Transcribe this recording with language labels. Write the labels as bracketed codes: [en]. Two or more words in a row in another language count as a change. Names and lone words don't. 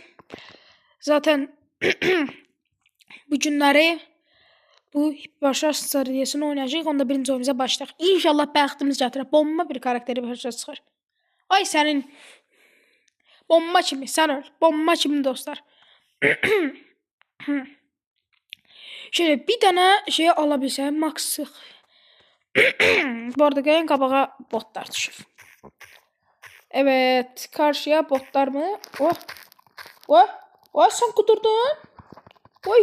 [az] Zaten bu günləri bu hiperşarj seriyasını oynayacağıq. Onda birinci oyunumuza başlayaq. İnşallah bəxtimiz gətirər. Bomba bir karakteri hiperşarj çıxar. Ay sənin bomba kimi sən öl. Bomba kimi dostlar. [tr] Şöyle bir tane şey alabilsem max. [az] Bu arada gəlin qabağa botlar düşür. [tr] Evet, karşıya botlar mı? Oh. Oh. Oh sen kudurdun. Oy.